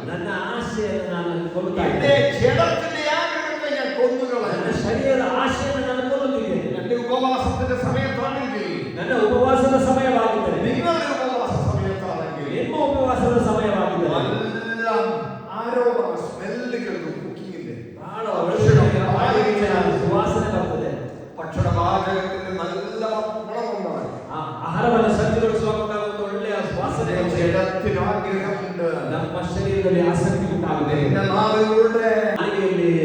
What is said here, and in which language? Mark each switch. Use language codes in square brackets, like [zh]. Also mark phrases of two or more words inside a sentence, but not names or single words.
[kn] ನನ್ನ ಆಸೆಯನ್ನು ನಾನು ಕೊಲ್ಲುತ್ತಾ [ml] എന്റെ [kn] ಇದ್ದೇನೆ. [ml] ജഡത്തിന്റെ ആഗ്രഹത്തെ ഞാൻ [kn] ನನ್ನ [ml] കൊന്നുകളഞ്ഞു. [kn] ಶರೀರದ ಆಸೆಯನ್ನು ನಾನು ಕೊಲ್ಲುತ್ತಿದ್ದೇನೆ. [ml] എന്റെ ഉപവാസത്തിന്റെ സമയത്താണെങ്കിൽ, [kn] ನನ್ನ ಉಪವಾಸದ ಸಮಯವಾಗಿದ್ದರೆ, [ml] നിങ്ങളുടെ ഉപവാസ സമയത്താണെങ്കിൽ [kn] ನಿಮ್ಮ ಉಪವಾಸದ ಸಮಯವಾಗಿದ್ದರೆ [ml] നല്ല ആരോപണ സ്മെല്ലുകൾ കുക്കിങ്ങിന്റെ [kn] ಬಹಳ ಒಳ್ಳೆಯ ಸುವಾಸನೆ ಬರ್ತದೆ. [ml] ഭക്ഷണപാചകത്തിന്റെ നല്ല ഗുണമുണ്ടാകും. [kn] ಆಹಾರವನ್ನು ಸಜ್ಜುಗೊಳಿಸುವಾಗ ಒಂದು ಒಳ್ಳೆಯ ಸುವಾಸನೆ [ml] ജഡത്തിന് ആഗ്രഹമുണ്ട്. [kn] ನಮ್ಮ ಶರೀರದಲ್ಲಿ ಆಸಕ್ತಿ ಉಂಟಾಗಿದೆ. [ml] എന്റെ നാവിലൂടെ [kn] ನಾಲಿಗೆಯಲ್ಲಿ